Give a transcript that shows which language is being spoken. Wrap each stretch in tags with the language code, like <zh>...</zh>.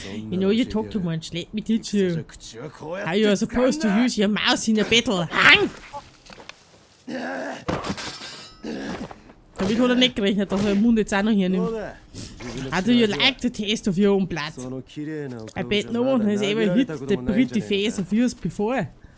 <en>You know you talk too much. Let me teach you. How you are supposed to use your mouse in a battle. Hang!</en> <de>Damit hat er nicht gerechnet, dass er den Mund jetzt auch noch hernimmt.</de> <en>How do you like the taste of your own blood? I bet no one has ever hit the pretty face of yours before.</en>